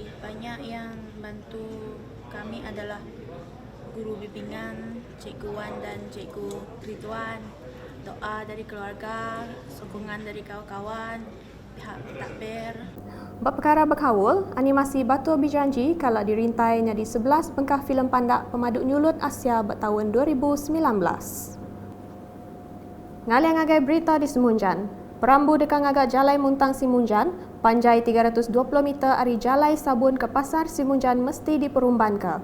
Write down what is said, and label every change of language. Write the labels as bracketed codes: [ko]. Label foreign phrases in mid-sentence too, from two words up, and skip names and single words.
[ms] Banyak yang bantu kami adalah guru bimbingan, Cikgu Wan dan Cikgu Ridwan, doa dari keluarga, sokongan dari kawan-kawan pihak takbir. [iba] Bab perkara berkawul, animasi Batu Berjanji kalau dirintainya di 11 bengkah filem pandak pemaduk nyulut Asia bertahun 2019. Ngaliang ngagai berita di Semunjan. Perambu dekat ngagak Jalai Muntang Simunjan, panjai 320 meter dari Jalai Sabun ke Pasar Simunjan mesti diperumbankan.